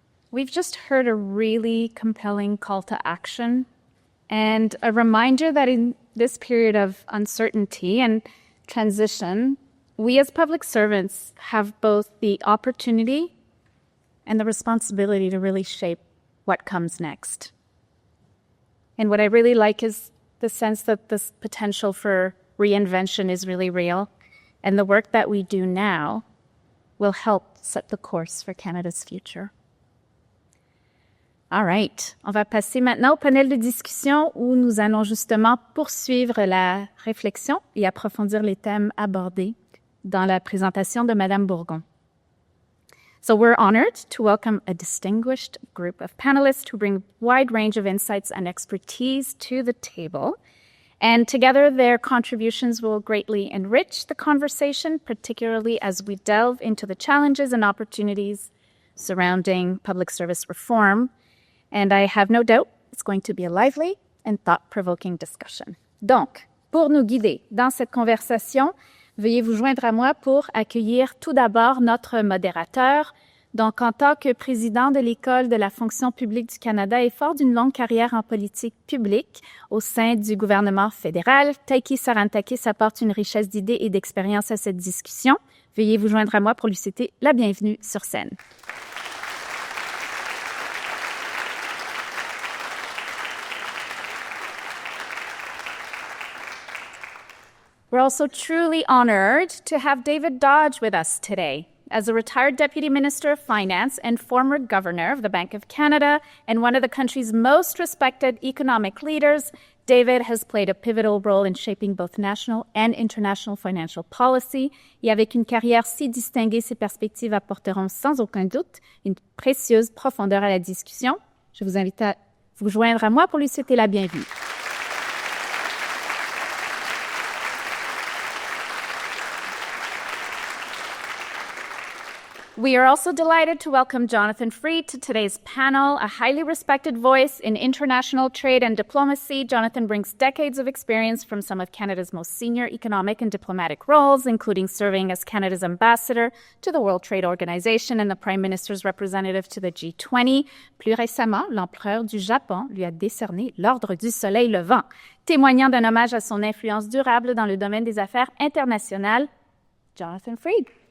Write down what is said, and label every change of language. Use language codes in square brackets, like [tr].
[en] We've just heard a really compelling call to action and a reminder that in this period of uncertainty and transition, we as public servants have both the opportunity and the responsibility to really shape what comes next. And what I really like is the sense that this potential for reinvention is really real, and the work that we do now will help set the course for Canada's future. [fr] All right, on va passer maintenant au panel de discussion où nous allons justement poursuivre la réflexion et approfondir les thèmes abordés dans la présentation de Madame Bourgon. [en] So we're honored to welcome a distinguished group of panelists who bring a wide range of insights and expertise to the table. And together, their contributions will greatly enrich the conversation, particularly as we delve into the challenges and opportunities surrounding public service reform. And I have no doubt it's going to be a lively and thought-provoking discussion. [fr] Donc, pour nous guider dans cette conversation, veuillez vous joindre à moi pour accueillir tout d'abord notre modérateur. Donc, en tant que président de l'École de la fonction publique du Canada et fort d'une longue carrière en politique publique au sein du gouvernement fédéral, Taiki Sarantakis apporte une richesse d'idées et d'expériences à cette discussion. Veuillez vous joindre à moi pour lui souhaiter la bienvenue sur scène. [en] We're also truly honored to have David Dodge with us today. As a retired Deputy Minister of Finance and former Governor of the Bank of Canada and one of the country's most respected economic leaders, David has played a pivotal role in shaping both national and international financial policy. [fr] Et avec une carrière si distinguée, ses perspectives apporteront sans aucun doute une précieuse profondeur à la discussion. Je vous invite à vous joindre à moi pour lui souhaiter la bienvenue. [en] We are also delighted to welcome Jonathan Freed to today's panel, a highly respected voice in international trade and diplomacy. Jonathan brings decades of experience from some of Canada's most senior economic and diplomatic roles, including serving as Canada's ambassador to the World Trade Organization and the Prime Minister's representative to the G20. [fr] Plus récemment, l'empereur du Japon lui a décerné l'Ordre du Soleil Levant, témoignant d'un hommage à son influence durable dans le domaine des affaires internationales. Jonathan Freed.